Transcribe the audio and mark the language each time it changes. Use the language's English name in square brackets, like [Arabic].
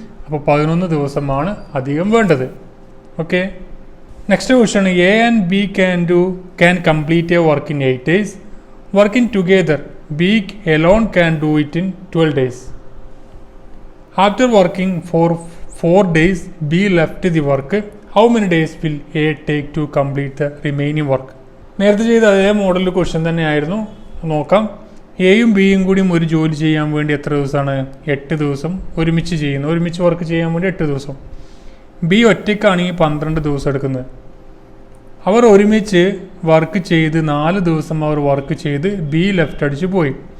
[Malayalam] അപ്പോൾ 11 ദിവസമാണ് അധികം വേണ്ടത്. Okay, next question. [English] A and B can complete a work in 8 days. Working together, B alone can do it in 12 days. After working for 4 days, B left the work. How many days will A take to complete the remaining work? [Malayalam] നേരത്തെ ചെയ്ത അതേ model question തന്നെയായിരുന്നു. നോക്കാം. എയും ബിയും കൂടിയും ഒരു ജോലി ചെയ്യാൻ വേണ്ടി എത്ര ദിവസമാണ്? 8 ദിവസം ഒരുമിച്ച് ചെയ്യുന്നു. ഒരുമിച്ച് വർക്ക് ചെയ്യാൻ വേണ്ടി 8 ദിവസം. ബി ഒറ്റയ്ക്കാണെങ്കിൽ 12 ദിവസം എടുക്കുന്നത്. അവർ ഒരുമിച്ച് വർക്ക് ചെയ്ത് 4 ദിവസം അവർ വർക്ക് ചെയ്ത് ബി ലെഫ്റ്റ് അടിച്ച് പോയി.